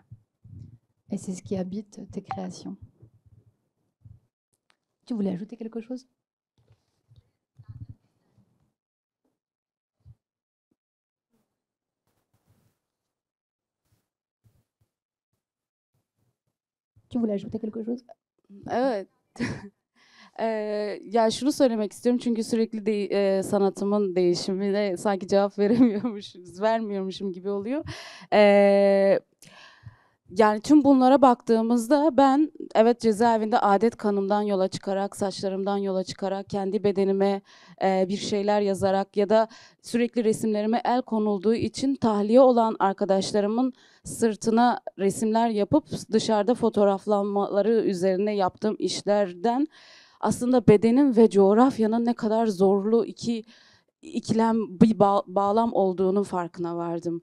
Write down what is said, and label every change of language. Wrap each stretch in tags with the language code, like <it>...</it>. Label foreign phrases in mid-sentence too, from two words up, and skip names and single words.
<fr>Et c'est ce qui habite tes créations. Tu voulais ajouter quelque chose? Tu voulais ajouter quelque chose?</fr> <tr>Evet. Ya şunu söylemek istiyorum çünkü sürekli sanatımın değişimine sanki cevap vermiyormuşum gibi oluyor. Yani tüm bunlara baktığımızda ben evet cezaevinde adet kanımdan yola çıkarak, saçlarımdan yola çıkarak, kendi bedenime bir şeyler yazarak ya da sürekli resimlerime el konulduğu için tahliye olan arkadaşlarımın sırtına resimler yapıp dışarıda fotoğraflanmaları üzerine yaptığım işlerden aslında bedenin ve coğrafyanın ne kadar zorlu ikilem bir bağlam olduğunun farkına vardım.</tr>